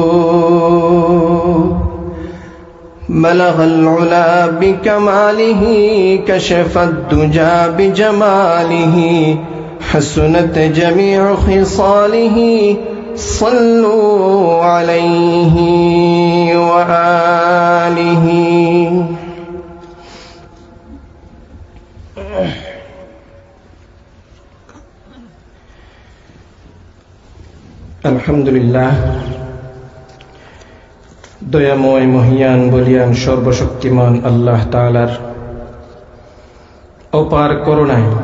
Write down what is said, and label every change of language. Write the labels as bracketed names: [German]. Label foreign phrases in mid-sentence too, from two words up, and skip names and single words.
[Arabic] بلغ العلا بکمالہ کشف الدجا بجمالہ حسنت جمیع خصالہ صلوا علیہ [Bangla] وآلہ আলহামদুলিল্লাহ দয়াময় মহিয়ান বলিয়ান সর্বশক্তিমান আল্লাহ তাআলার অপার করুণায়